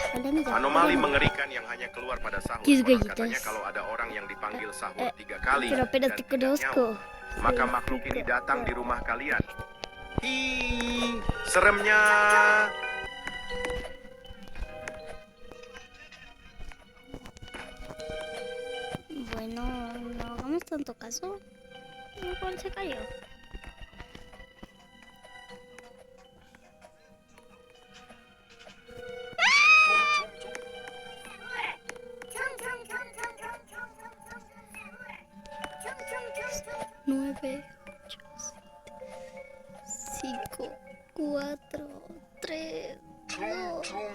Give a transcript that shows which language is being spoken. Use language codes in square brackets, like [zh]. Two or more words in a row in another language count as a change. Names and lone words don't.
[id] Anomali mengerikan yang hanya keluar pada sahur. [es] Kiss [id] Konon [es] galletas. [id] katanya kalau ada orang yang dipanggil sahur 3 kali [es] Pero [id] dan [es] te [id] tidak [es] conozco. [id] nyaut, maka makhluk ini datang di rumah kalian. Ih, seremnya. [es] Bueno, no hagamos tanto caso. Igual se cayó. Nueve, 8, 5, 4, 3, 2.